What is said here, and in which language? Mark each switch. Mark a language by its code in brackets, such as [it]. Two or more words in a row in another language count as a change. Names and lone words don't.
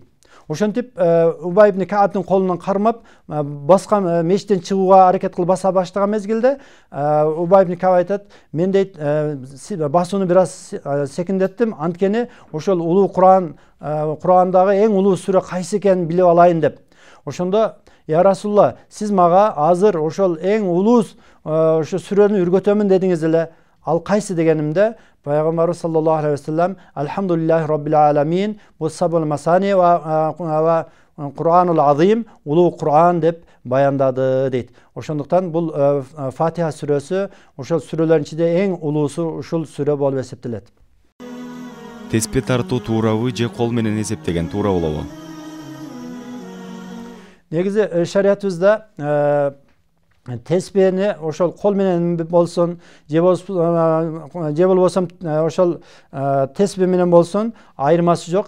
[ky] Ошентип Убай ибн Каабдын колунан кармап, баскан мечиттен чыгууга аракет кылып баса баштаган мезгилде, Убай ибн Кааб айтат: "Мен" дейт, "басууну бир аз секиндеттим, анткени ошол улуу Кур'андагы эң улуу сүрө кайсы экенин билип алайын" деп. Ошондо: [ar] "يا رسول الله, [ky] сиз мага азыр ошол эң улуу ошо сүрөнү үргөтөмүн дедиңиз эле, ал кайсы?" дегенимде, пайгамбарыбыз [ar] صلى الله عليه وسلم "الحمد لله رب العالمين هي السبع المثاني والقرآن العظيم", [ky] улуу Кур'ан деп баяндады дейт. Ошондуктан бул Фатиха сүрөсү ошол сүрөлөрдүн ичинде эң улуусу ушул сүрө болуп эсептелет. Теспе тартуу туурабы же кол менен эсептеген туура болобу? Негизи шариятыбызда теспени ошол кол менен болсун, же болбосо ошол теспе менен болсун, айырмасы жок.